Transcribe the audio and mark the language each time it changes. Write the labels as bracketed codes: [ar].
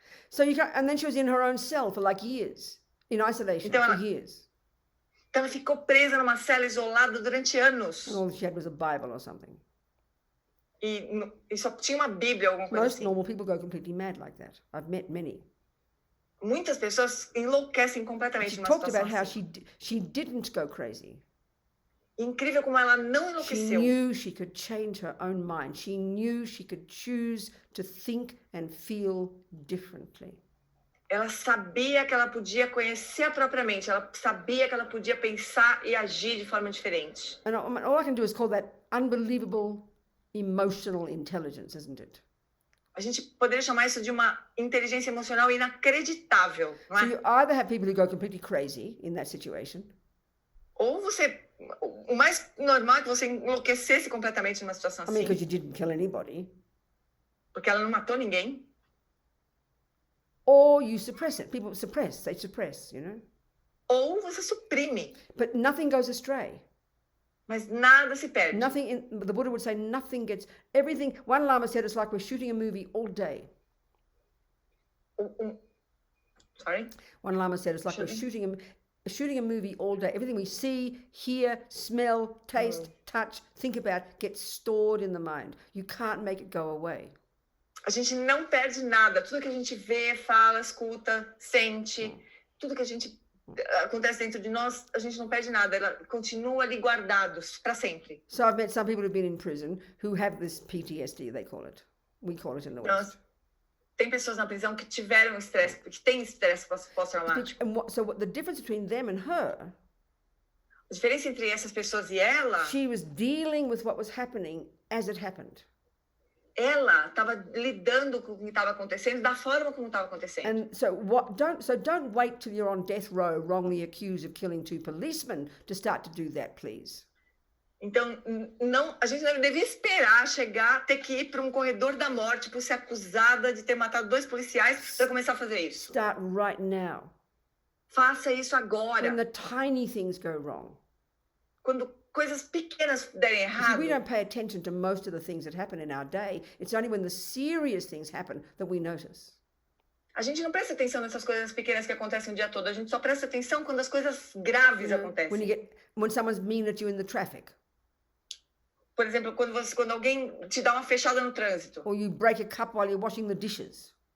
[en] So and then she was in her own cell for like years, in isolation for years. [pt] Então ela ficou presa numa cela isolada durante anos. [en] And all she had was a Bible or something. [pt] E só tinha uma Bíblia, alguma coisa assim. [en] Most normal people go completely mad like that. I've met many. [pt] Muitas pessoas enlouquecem completamente numa situação assim. [en] How she didn't go crazy. [pt] Incrível como ela não enlouqueceu. [en] She knew she could change her own mind. She knew she could choose to think and feel differently. [pt] Ela sabia que ela podia conhecer a própria mente. Ela sabia que ela podia pensar e agir de forma diferente. [en] And all I can do is call that unbelievable emotional intelligence, isn't it? [pt] A gente poderia chamar isso de uma inteligência emocional inacreditável, não é? [en] So you either have people who go completely crazy in that situation. [pt] Ou o mais normal é que você enlouquecesse completamente numa situação assim. [en] I mean, because you didn't kill anybody. [pt] Porque ela não matou ninguém. [en] Or you suppress it. People suppress, they suppress, you know. [pt] Ou você suprime. [en] But nothing goes astray. [pt] Mas nada se perde. [en] The Buddha would say nothing gets, everything, one Lama said it's like we're shooting a movie all day. Sorry? One Lama said it's like we're shooting a movie all day. Everything we see, hear, smell, taste, touch, think about gets stored in the mind. You can't make it go away. [pt] A gente não perde nada. Tudo que a gente vê, fala, escuta, sente, tudo que a gente acontece dentro de nós, a gente não perde nada. Ela continua ali guardados para sempre. [en] So I've met some people who've been in prison who have this PTSD, they call it. We call it in the West. [pt] Tem pessoas na prisão que tiveram estresse, que têm estresse pós-traumático. [en] So the difference between them and her, [pt] a diferença entre essas pessoas e ela, [en] she was dealing with what was happening as it happened. [pt] Ela estava lidando com o que estava acontecendo da forma como estava acontecendo. [en] And don't wait till you're on death row wrongly accused of killing 2 policemen to start to do that, please. [pt] Então, a gente não devia esperar ter que ir para um corredor da morte por ser acusada de ter matado 2 policiais para começar a fazer isso. [en] Start right now. [pt] Faça isso agora. [en] When the tiny things go wrong. [pt] Quando coisas pequenas derem errado. [en] We don't pay attention to most of the things that happen in our day. It's only when the serious things happen that we notice. [pt] A gente não presta atenção nessas coisas pequenas que acontecem o dia todo. A gente só presta atenção quando as coisas graves acontecem. [en] When someone's mean at you in the traffic. [pt] Por exemplo, quando alguém te dá uma fechada no trânsito. [en] Or you break a cup while you're washing the dishes.